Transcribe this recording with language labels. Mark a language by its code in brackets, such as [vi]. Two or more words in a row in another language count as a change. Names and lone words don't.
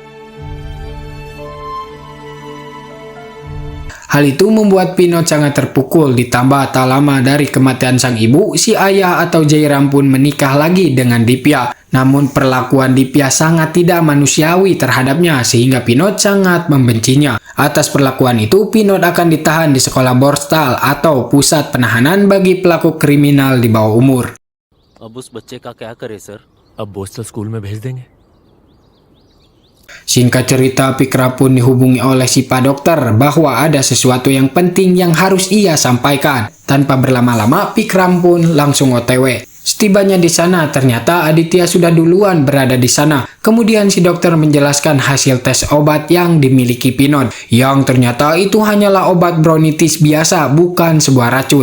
[id] Hal itu membuat Pinot sangat terpukul, ditambah tak lama dari kematian sang ibu, si ayah atau Jairam pun menikah lagi dengan Divya. Namun perlakuan Divya sangat tidak manusiawi terhadapnya sehingga Pinot sangat membencinya. Atas perlakuan itu, Pinot akan ditahan di sekolah Borstal atau pusat penahanan bagi pelaku kriminal di bawah umur. [hi] अब उस बच्चे का क्या करे सर? अब बोस्टल स्कूल में भेज देंगे। [id] Singkat cerita, Pikram pun dihubungi oleh si Pak Dokter bahwa ada sesuatu yang penting yang harus ia sampaikan. Tanpa berlama-lama, Pikram pun langsung OTW. Setibanya di sana, ternyata Aditya sudah duluan berada di sana. Kemudian si dokter menjelaskan hasil tes obat yang dimiliki Pinot, yang ternyata itu hanyalah obat bronkitis biasa, bukan sebuah racun.